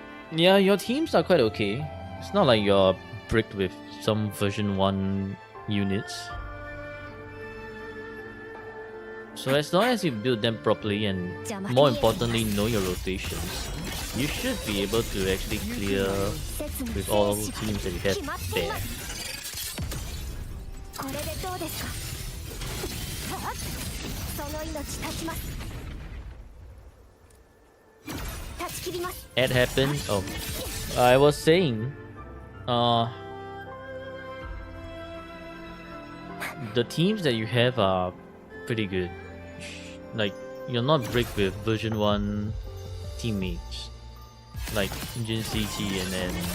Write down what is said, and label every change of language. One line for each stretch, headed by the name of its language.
English: Yeah, your teams are quite okay. It's not like you're bricked with some version 1 units. So as long as you build them properly and more importantly know your rotations, you should be able to actually clear with all teams that you have there.
Japanese: これでどうですかその命断ちます断ち切ります
English: It happened. Oh, I was saying, the teams that you have are pretty good. Like you're not bricked with version 1 teammates, like Jin CT and then